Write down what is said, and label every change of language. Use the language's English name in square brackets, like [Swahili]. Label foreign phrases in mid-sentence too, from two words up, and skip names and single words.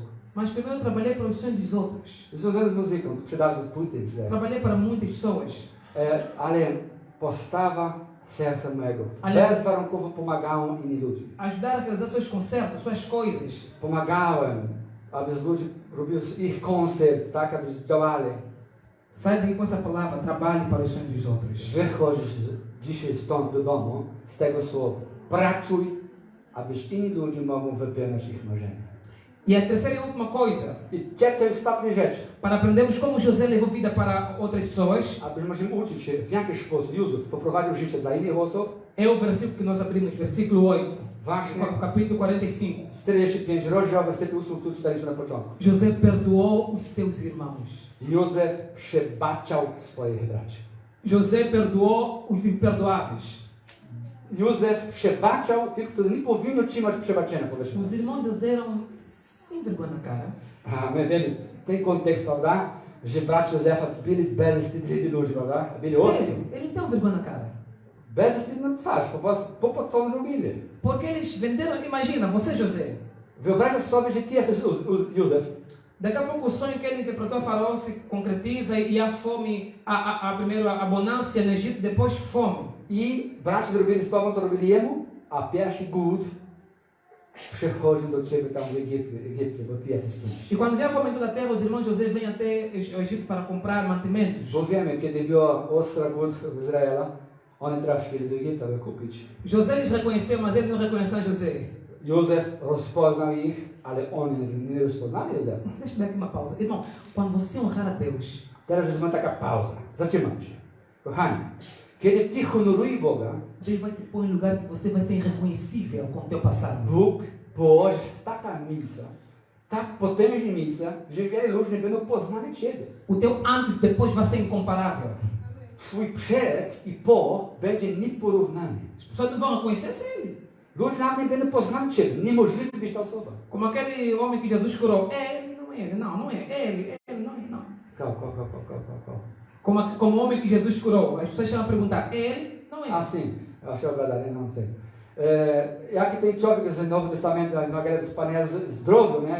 [Portuguese] Mas primeiro eu trabalhei para os sonhos dos outros. [Polish] Związany z muzyką, sprzedaży płyty. [Portuguese] Trabalhei para muitas pessoas. [Polish] Ale postawa serca mojego. Ale- Bezwarunkowo pomagałem inni ludziom. [Portuguese] Ajudar a realizar seus concertos, suas coisas. [Polish] Pomagałem, aby ludzie robili ich koncert, tak, aby działali. [Portuguese] Sai daí com essa palavra, trabalhe para os sonhos dos outros. [Polish] Wychodzisz dzisiaj stąd do domu z tego słowa. Pracuj, abyś inni ludzie mogli wypełniać ich marzenia. [Portuguese] E a terceira e última coisa, [Polish] I trzecia i ostatnia rzecz, [Portuguese] para aprendermos como José levou vida para outras pessoas, [Polish] abyśmy mogli uczyć się, w jaki sposób Józef poprowadził życie dla innych osób. [Portuguese] é o versículo que nós abrimos, versículo 8, [Polish] Właśnie [Portuguese] capítulo 45. [Polish] 45 rozdział, werset 8, który czytaliśmy na początku. [Portuguese] José perdoou os seus irmãos. [Polish] Józef przebaczał swoich braci. [Portuguese] José perdoou os imperdoáveis. [Polish] Józef przebaczał tych, którzy nie powinni otrzymać przebaczenia, powiedzmy. [Portuguese] Os irmãos de José eram sem vergonha na cara. [Polish] A my wiemy, ten kontekst, prawda, że bracia Józefa byli bezwstydliwi ludzie, prawda? Byli ostrzy. [Portuguese] Sério, eles não tinham vergonha na cara. [Polish] Bezwstydna twarz, po prostu co oni robili. [Portuguese] Porque eles venderam, imagina, você José. [Polish] Wyobraź sobie, że ty jesteś Józef. [Portuguese] Daqui a pouco o sonho que ele interpretou Faraó se concretiza e há fome, primeiro a bonança no Egito, depois fome. [Polish] I bracia zrobili z tobą, co robili jemu, a pierwszy głód przychodził do ciebie tam w Egipcie, bo ty jesteś kimś. [Portuguese] E quando vem a fome em toda a terra, os irmãos José vêm até o Egito para comprar mantimentos. [Polish] Bo wiemy, kiedy była ostra głód w Izraela, oni trafili do Egiptu, aby kupić. [Portuguese] José lhes reconheceu, mas ele não reconheceu José. [Polish] Józef rozpoznał ich, ale oni nie rozpoznali Józefa. [Portuguese] Deixa eu dar aqui uma pausa. Irmão, quando você honrar a Deus, [Polish] Teraz jest taka pauza. Zatrzymam się. Kochani, kiedy ty honorujesz Boga, [Portuguese] Deus vai te pôr em lugar que você vai ser irreconhecível com o teu passado. [Polish] Bóg położy taka miejsca, tak potężne miejsca, że wiele ludzi nie będą poznali Ciebie. [Portuguese] O teu antes e depois vai ser incomparável. [Polish] Twój przed i po będzie nieporównany. [Portuguese] As pessoas não vão reconhecer ele. [Polish] Ludzie nawet nie będą poznali Ciebie. Niemożliwe być ta osoba. [Portuguese] Como aquele homem que Jesus curou. É ele, não é ele. Não, não é ele. Ele não é, não. Kał. Como o homem que Jesus curou. As pessoas estão a perguntar, é ele? Não é ele. Assim, eu achei verdade, não sei. [Polish] Jak ten człowiek z Nowego Testamentu, na galera do Pana zdrowy, nie?